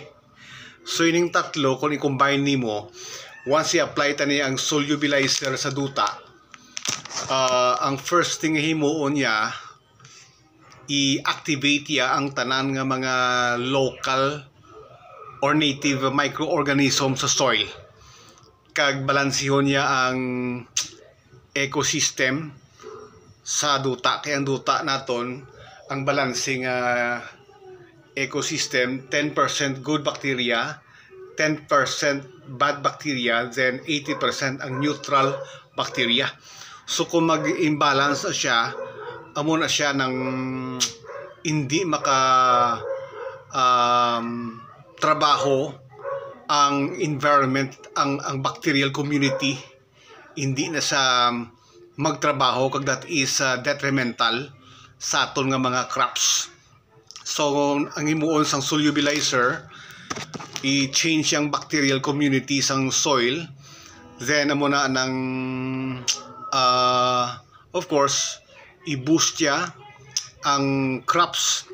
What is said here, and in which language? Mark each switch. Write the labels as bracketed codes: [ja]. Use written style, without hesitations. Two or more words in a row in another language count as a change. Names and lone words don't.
[hil] So ining tatlo kung i-combine nimo, once i-apply tani ang solubilizer sa duta, ang [en] first thing [hil] himuon niya, i-activate ya ang tanan nga mga [en] local or native microorganism [hil] sa soil. Kag balansihon niya ang ecosystem sa duta. Kaya ang duta naton, ang [en] balancing ecosystem, [hil] 10% [en] good bacteria, [hil] 10% [en] bad bacteria, [hil] then 80% ang [en] neutral bacteria. [hil] So kung mag-imbalance siya, amo na siya ng hindi maka trabaho ang environment, ang [en] bacterial community, [hil] hindi na sa magtrabaho, kag [en] that is detrimental [hil] sa aton nga mga crops. So ang himuon sang solubilizer, i-change ang [en] bacterial community [hil] sang soil, then amo na ng [en] of course [hil] i-boost ya ang crops.